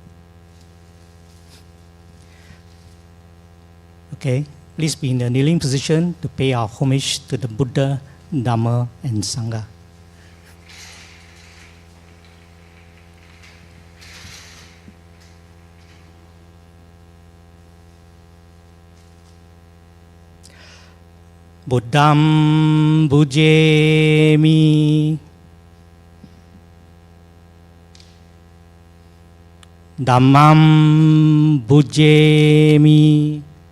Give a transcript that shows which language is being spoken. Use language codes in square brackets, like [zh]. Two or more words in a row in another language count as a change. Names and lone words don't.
[en] Okay, please be in the kneeling position to pay our homage to the Buddha, Dhamma, and Sangha. [pi] Buddham bhujemi, Dhammam bhujemi,